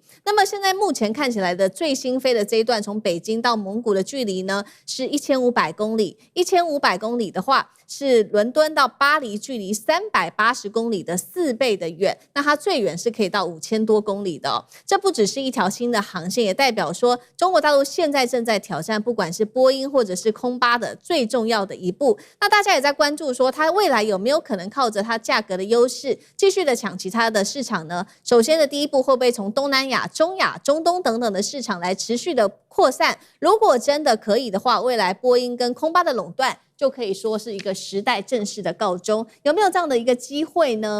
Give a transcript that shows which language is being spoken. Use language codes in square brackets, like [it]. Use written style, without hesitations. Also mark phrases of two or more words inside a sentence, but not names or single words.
[zh] 那麼現在目前看起來的最新飛的這一段從北京到蒙古的距離呢是1500公里。1500公里的話是倫敦到巴黎距離380公里的4倍的遠。那它最遠是可以到5000多公里的哦。這不只是一條新的航線，也代表說中國大陸現在正在挑戰不管是波音或者是空巴的最重要的一步。那大家也在關注說它未來有沒有可能靠着它價格的優勢繼續的搶其他的市場呢？首先的第一步會不會從東南亞、中亞、中東等等的市場來持續的擴散？如果真的可以的話，未來波音跟空巴的壟斷就可以說是一個时代正式的告終。有沒有這樣的一個機會呢？